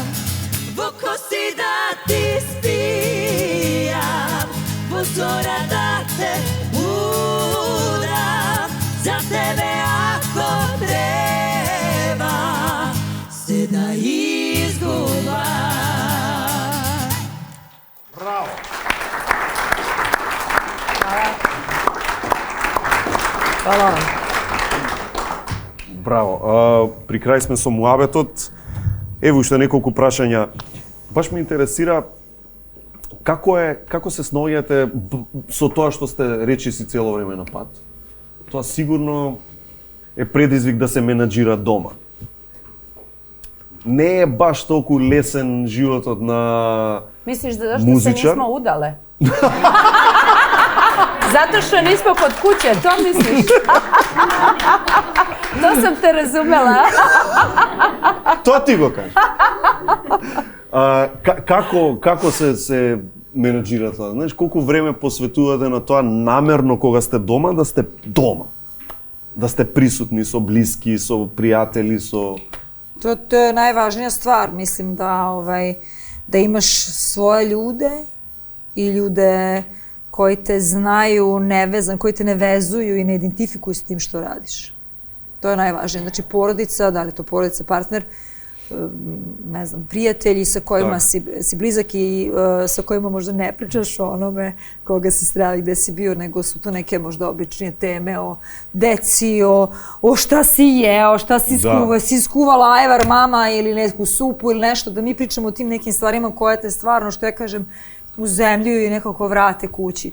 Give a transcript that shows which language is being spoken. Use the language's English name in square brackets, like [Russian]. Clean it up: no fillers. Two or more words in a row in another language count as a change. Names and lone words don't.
[Macedonian] Во коси да ти спијам, во зора да те будам, за тебе ако треба се да изгубам. Браво! [Serbian] Hvala vam. [Macedonian] Браво. При крај сме со муабетот. Ево уште неколку прашања. Баш ме интересира како се сноѓате со тоа што сте речиси цело време на пат? Тоа сигурно е предизвик да се менаџира дома. Не е баш толку лесен животот на [Serbian] Misliš da zašto [Macedonian] muzičar. [Serbian] se nismo udale? Zato što nismo kod kuće, to misliš? To sam te razumela. [Macedonian] Тоа ти го кажа. Како се менаџира тоа? Знаеш, колку време посветувате на тоа намерно кога сте дома, да сте дома? Да сте присутни со блиски, со пријатели, со... [Serbian] To je najvažnija stvar, mislim da imaš svoje ljude i ljude koji te znaju nevezan, koji te ne vezuju i ne identifikuju s tim što radiš. To je najvažnije. Znači porodica, da li je to porodica, partner, ne znam, prijatelji sa kojima si blizak i sa kojima možda ne pričaš o onome koga si sreli, gde si bio, nego su to neke možda običnije teme o deci, o šta si jeo, šta si skuvala, si skuvala ajvar mama ili neku supu ili nešto, da mi pričamo o tim nekim stvarima koje te stvarno, što ja kažem, uzemljuju i nekako vrate kući.